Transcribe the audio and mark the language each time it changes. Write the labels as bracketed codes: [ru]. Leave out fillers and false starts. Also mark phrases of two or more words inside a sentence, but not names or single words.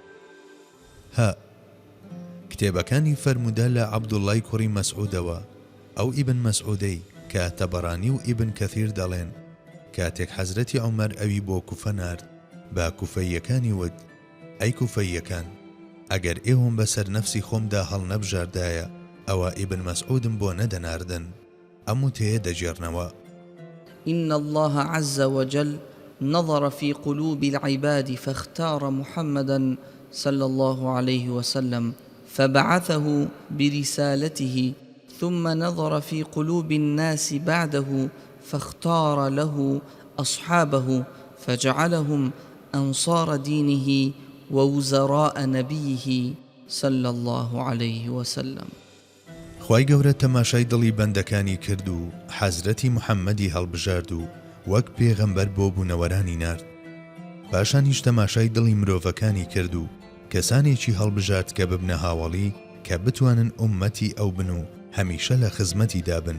[ckb] کتێبەکانی فەرموودە لە عەبدوڵڵای کوڕی مەسعودەوە، ئەو ئیبن مەسعودەی کە تەبەرانی و ئیبن کەثیر دەڵێن کاتێک حەزرەتی عومەر ئەوی بۆ کوفە نارد با کوفەیەکانی وت: ئەی کوفەیەکان، ئەگەر ئێوەم بەسەر نەفسی خۆمدا هەڵ نەبژاردایە ئەوە ئیبن مەسعودم بۆ نەدەناردن. ئەم وتەیە دەجێڕنەوە: [ar] إن الله عز وجل نظر في قلوب العباد فاختار محمدا صلى الله عليه وسلم فبعثه برسالته، ثم نظر في قلوب الناس بعده فاختار له أصحابه فجعلهم أنصار دينه ووزراء نبيه صلى الله عليه وسلم. [ckb] خوای گەورە تەماشای دڵی بەندەکانی کرد و حەزرەتی محەممەدی هەڵبژارد و وەک پێغەمبەر بۆ بوونەوەرانی نارد. پاشانیش تەماشای دڵی مرۆڤەکانی کرد و کەسانێکی هەڵبژارد کە ببنە هاوڵی کە بتوانن ئومەتی ئەو بن و هەمیشە لە خزمەتی دابن.